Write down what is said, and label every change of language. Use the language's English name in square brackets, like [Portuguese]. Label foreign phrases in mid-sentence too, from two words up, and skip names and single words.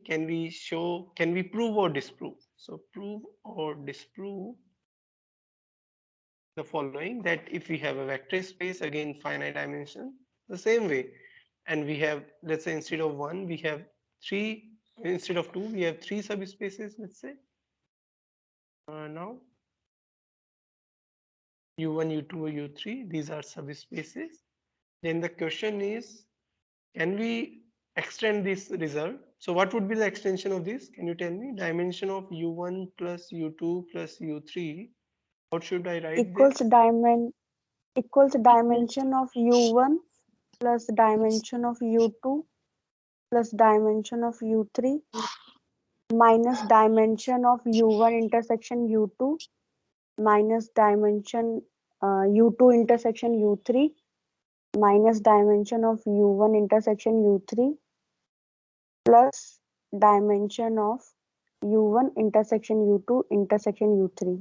[English] Can we prove or disprove? So prove or disprove the following, that if we have a vector space, again finite dimension, the same way, and we have, let's say instead of one we have three, instead of two we have three subspaces, let's say now u1 u2 or u3, these are subspaces. Then the question is, can we extend this result? So what would be the extension of this? Can you tell me? Dimension of u1 plus u2 plus u3, how should I write Equals this? dimension of U1 plus dimension of U2 plus dimension of U3 minus dimension of U1 intersection U2 minus dimension U2 intersection U3 minus dimension of U1 intersection U3 plus dimension of U1 intersection U2 intersection U3